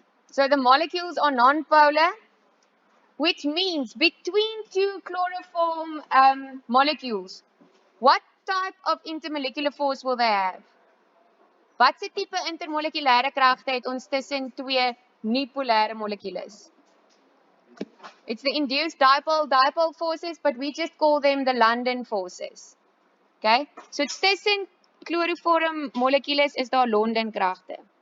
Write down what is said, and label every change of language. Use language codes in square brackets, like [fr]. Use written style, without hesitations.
[en] So the molecules are non-polar, which means between 2 chloroform molecules, what type of intermolecular force will they have? [af] Wat se tipe intermolekulêre kragte het ons tussen 2 nie-polêre molekules? [en] It's the induced dipole forces, but we just call them the London forces. Okay? [af] So tussen chloroform molekules is daar London kragte.